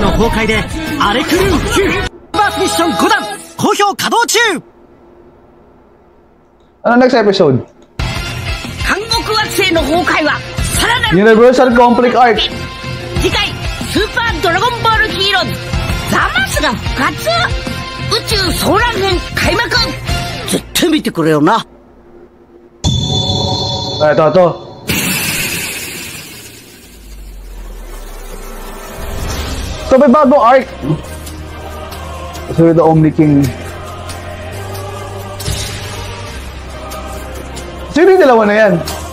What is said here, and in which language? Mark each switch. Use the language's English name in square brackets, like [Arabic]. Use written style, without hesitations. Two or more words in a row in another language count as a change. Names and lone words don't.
[Filipino] Ano [English] next episode? [Filipino] Universal Conflict Arc. [Japanese] 次回スーパードラゴンボールヒーローズザマスが復活宇宙総乱編開幕絶対見てくれよな [Filipino] Ito. So may bagong arc. [English] So the Omni King. [Filipino] Sino yung dalawa na yan?